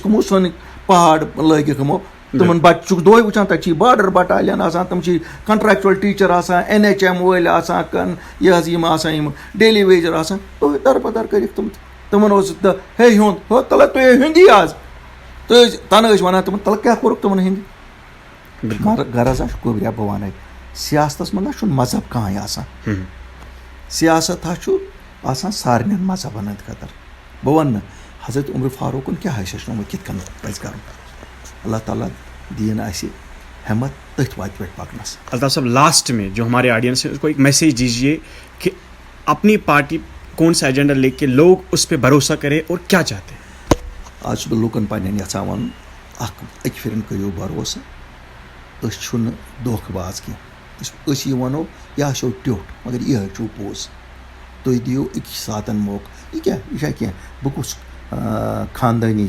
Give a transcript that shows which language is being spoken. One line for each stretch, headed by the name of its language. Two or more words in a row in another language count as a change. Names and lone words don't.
Kashmiri: کٕمو سٲنۍ پہاڑ لٲگِکھ یِمو تِمن بَچہٕ چھُکھ دۄہے وٕچھان تَتہِ چھِ
English: border battalion
Kashmiri: آسان تِم چھِ
English: contractual teacher
Kashmiri: آسان NHM وٲلۍ آسان یہِ حظ یِم آسان یِم
English: daily wager
Kashmiri: آسان دۄہے دربدر کٔرِکھ تِم تِمن اوس ہے ہُنٛد ہو تَلہ تُہۍ ہِندی آز تُہۍ ٲسۍ تَنہٕ ٲسۍ وَنان تِمن تَلہ کیٛاہ کوٚرُکھ تِمن ہِندی مگر غرض حظ چھُ گوٚبریا بہٕ وَنَے سیاستس منٛز نہ چھُنہٕ مذہب کٕہٕنۍ آسان سیاست حظ چھُ آسان سارنٕے مذہبن ہٕنٛدۍ خٲطرٕ بہٕ وَنہٕ حضرت عمر فاروقن کیٛاہ آسہِ ہیٚچھنومُت کِتھ کٔنۍ پَزِ کَرُن اللہ تعالیٰ دِیِن اَسہِ ہٮ۪مت تٔتھۍ وَتہِ پٮ۪ٹھ پَکنَس.
Urdu: الطاف صاحب لاسٹ میں جو ہمارے آڈینس ہے اس کو ایک میسیج دیجیے کہ اپنی پارٹی کون سا ایجنڈا لے کے لوگ اس پہ بھروسہ کرے اور کیا چاہتے ہیں.
Kashmiri: آز چھُس بہٕ لُکن پنٛنٮ۪ن یَژھان وَنُن اَکہِ پھِرِ کٔرِو بھروسہٕ أسۍ چھُنہٕ دھوکہٕ باز کینٛہہ أسۍ یہِ وَنو یہِ آسیو ٹیوٚٹھ مگر یِہوٚے چھُو پوٚز تُہۍ دِیِو أکِس ساتَن موقعہٕ یہِ چھا کینٛہہ بہٕ کُس خاندٲنی